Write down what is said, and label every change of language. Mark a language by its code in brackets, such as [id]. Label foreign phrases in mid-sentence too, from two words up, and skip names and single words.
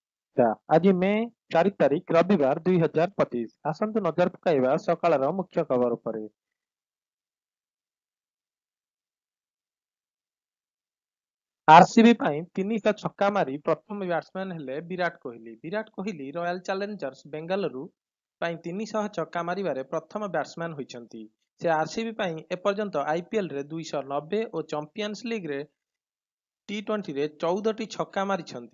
[or] ଆଜି ମେ 4 ତାରିଖ ରବିବାର 2025। ଆସନ୍ତୁ ନଜର ପକାଇବା ସକାଳର ମୁଖ୍ୟ ଖବର ଉପରେ। आरसीबी ପାଇଁ 300 ଛକା ମାରି ପ୍ରଥମ ବ୍ୟାଟ୍ସମ୍ୟାନ ହେଲେ ବିରାଟ କୋହଲି। ବିରାଟ କୋହଲି ରୟାଲ ଚ୍ୟାଲେଞ୍ଜର୍ସ ବେଙ୍ଗାଲୁରୁ ପାଇଁ 300 ଛକା ମାରିବାରେ ପ୍ରଥମ ବ୍ୟାଟ୍ସମ୍ୟାନ ହୋଇଛନ୍ତି। ସେ ଆରସିବି ପାଇଁ ଏପର୍ଯ୍ୟନ୍ତ ଆଇପିଏଲରେ 290 ଓ ଚାମ୍ପିୟନ୍ସ ଲିଗ୍ରେ ଟି20ରେ 14ଟି ଛକା ମାରିଛନ୍ତି।